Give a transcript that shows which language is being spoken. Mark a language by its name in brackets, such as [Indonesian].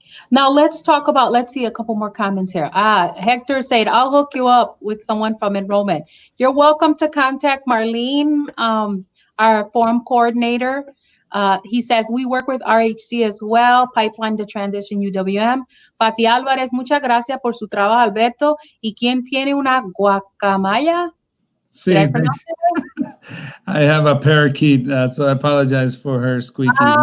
[English] Now let's see a couple more comments here. Hector said, I'll hook you up with someone from enrollment. You're welcome to contact Marlene, our forum coordinator. He says, we work with RHC as well, Pipeline to Transition UWM. [Spanish] Pati Álvarez, muchas gracias por su trabajo, Alberto. ¿Y quién tiene una guacamaya? [English] Sí, I have a parakeet, so I apologize for her squeaking.